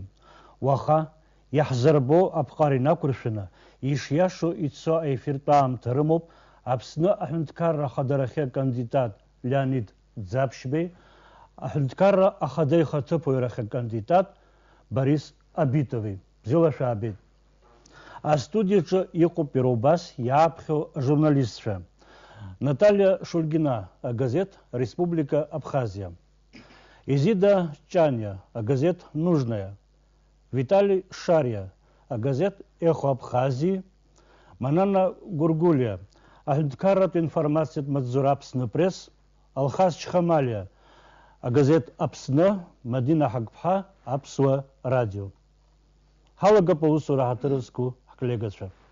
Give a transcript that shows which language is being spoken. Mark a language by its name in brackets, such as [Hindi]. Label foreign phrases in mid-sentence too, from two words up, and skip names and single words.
[Abkhazian] Уаха иаҳзырбо аԥҟара инақәыршәаны ишиашо ицо аефиртә аамҭа рымоуп Аԥсны аҳәынҭқарра ахадарахьы акандидат Леонид Ӡаԥшьбеи, аҳәынҭқарра ахада ихаҭыԥуаҩрахь акандидат Борис Абитови. Бзиала шәаабеит. Астудиаҿы иҟоуп иара убас иааԥхьо ажурналистцәа. Наталья Шульгина, газет «Республика Абхазия». Изида Чаня, газет «Нужная». Виталий Шарья, газет «Эхо Абхазии». Манана Гургулия, аҳәынҭқарратә информациатә маҵзура Аԥсны пресс. Алхас Чхамалиа, газет Аԥсны. Мадина Ҳагԥҳа, Аԥсуа радио. Ҳалагап аусура ҳаҭырызку ҳколлегацәа.